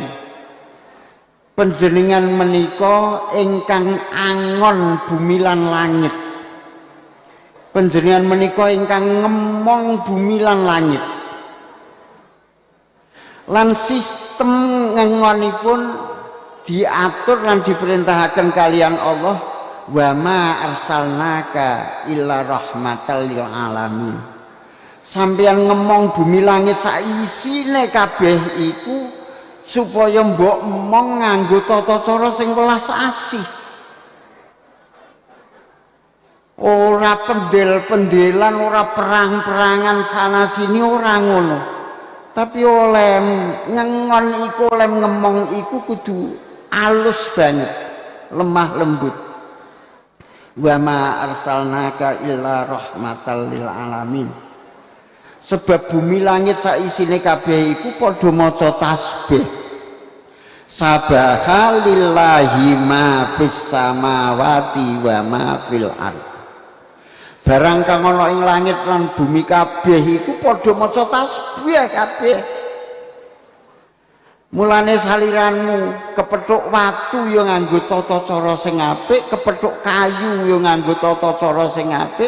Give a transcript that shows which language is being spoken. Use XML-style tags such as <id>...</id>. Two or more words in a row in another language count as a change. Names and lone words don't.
<jv>Panjenengan menika ingkang angon bumi lan langit. Panjenengan menika ingkang ngemong bumi lan langit. Lan sistem ngengonipun diatur lan diperintahaken kalian Allah</jv> <ar>وما أرسلناك إلا رحمة للعالمين.</ar> <jv>Sampeyan ngemong bumi langit sak isine kabeh iku supaya mbok emong nganggo tata cara sing welas asih. Ora pendel-pendelan, ora perang-perangan sana sini ora ngono. Tapi oleh ngengon iku, oleh ngemong iku kudu alus banget,</jv> <id>lemah lembut.</id> <ar>وما أرسلناك إلا رحمة للعالمين.</ar> <jv>Sebab bumi langit sak isine kabeh iku padha maca tasbih.</jv> <ar>سبح لله ما في السماوات وما في الأرض.</ar> <jv>Barang kang ana ing langit lan bumi kabeh iku padha maca tasbih kabeh. Mulane saliranmu kepethuk watu ya nganggo tata cara sing apik, kepethuk kayu ya nganggo tata cara sing apik.</jv>